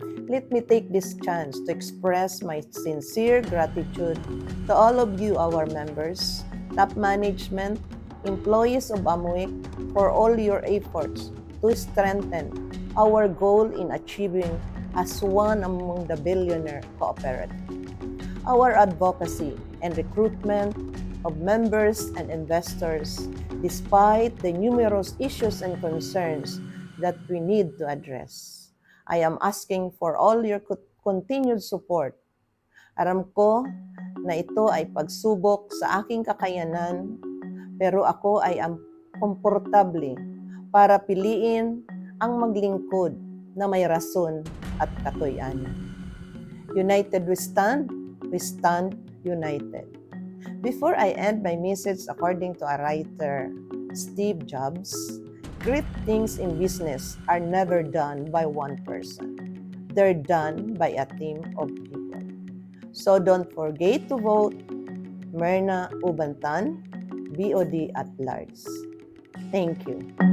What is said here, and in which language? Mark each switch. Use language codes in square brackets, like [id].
[en] Let me take this chance to express my sincere gratitude to all of you, our members, top management, employees of AMWEC, for all your efforts to strengthen our goal in achieving as one among the billionaire cooperatives. Our advocacy and recruitment of members and investors, despite the numerous issues and concerns that we need to address. I am asking for all your continued support. [tl] Aram ko na ito ay pagsubok sa aking kakayanan, pero ako ay komportable para piliin ang maglingkod na may rason at katoyanan. [en] United we stand united. Before I end my message according to a writer, Steve Jobs, great things in business are never done by one person. They're done by a team of people. So don't forget to vote Myrna Ubantan, BOD at large. Thank you.